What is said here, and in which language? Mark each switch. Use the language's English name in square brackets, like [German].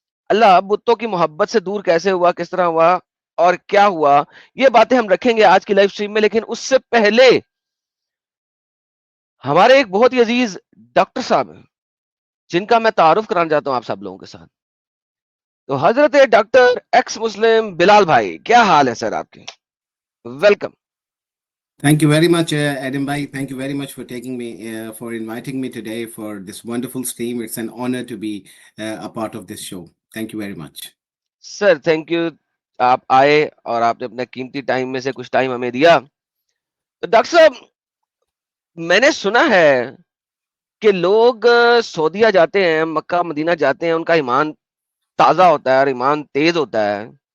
[Hindi] अल्लाह बुतों की मोहब्बत से दूर कैसे हुआ, किस तरह हुआ और क्या हुआ, ये बातें हम रखेंगे आज की लाइव स्ट्रीम में. लेकिन उससे पहले हमारे एक बहुत ही अजीज डॉक्टर साहब हैं जिनका मैं तारुफ कराना चाहता हूं आप सब लोगों के साथ. तो हजरत डॉक्टर एक्स मुस्लिम बिलाल भाई, क्या हाल है सर आपके? Welcome. [English] Thank you very much, Adam Bhai. Thank you very much for for inviting me today for this wonderful stream. It's an honor to be a part of this show. Thank you very much. [Hindi] Sir thank you, आप आए और आपने अपने कीमती time में से कुछ time हमें दिया. तो डॉक्टर साहब, मैंने सुना है कि लोग सऊदीया जाते हैं, मक्का मदीना जाते हैं, उनका ईमान ताजा होता है और ईमान तेज होता है.